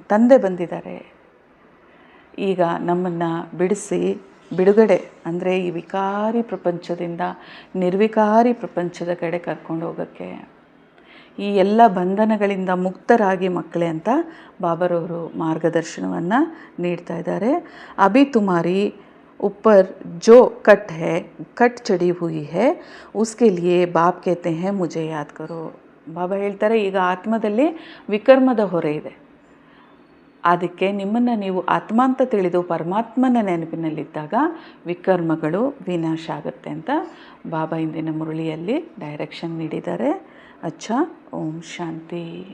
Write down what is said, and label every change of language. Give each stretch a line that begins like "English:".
Kannada: ತಂದೆ ಬಂದಿದ್ದಾರೆ ಈಗ ನಮ್ಮನ್ನು ಬಿಡುಗಡೆ ಅಂದರೆ ಈ ವಿಕಾರಿ ಪ್ರಪಂಚದಿಂದ ನಿರ್ವಿಕಾರಿ ಪ್ರಪಂಚದ ಕಡೆ ಕರ್ಕೊಂಡು ಹೋಗೋಕ್ಕೆ, ಈ ಎಲ್ಲ ಬಂಧನಗಳಿಂದ ಮುಕ್ತರಾಗಿ ಮಕ್ಕಳೇ ಅಂತ ಬಾಬರವರು ಮಾರ್ಗದರ್ಶನವನ್ನು ನೀಡ್ತಾ ಇದ್ದಾರೆ.
Hindi: ಅಭಿ ತುಮಾರಿ ऊपर जो कट चढ़ी हुई है उसके लिए बाप कहते हैं मुझे याद करो.
Kannada: ಬಾಬಾ ಹೇಳ್ತಾರೆ, ಈಗ ಆತ್ಮದಲ್ಲಿ ವಿಕರ್ಮದ ಹೊರೆ ಇದೆ, ಅದಕ್ಕೆ ನಿಮ್ಮನ್ನು ನೀವು ಆತ್ಮ ಅಂತ ತಿಳಿದು ಪರಮಾತ್ಮನ ನೆನಪಿನಲ್ಲಿದ್ದಾಗ ವಿಕರ್ಮಗಳು ವಿನಾಶ ಆಗುತ್ತೆ ಅಂತ ಬಾಬಾ ಇಂದಿನ ಮುರಳಿಯಲ್ಲಿ ಡೈರೆಕ್ಷನ್ ನೀಡಿದ್ದಾರೆ. ಅಚ್ಚಾ, ಓಂ ಶಾಂತಿ.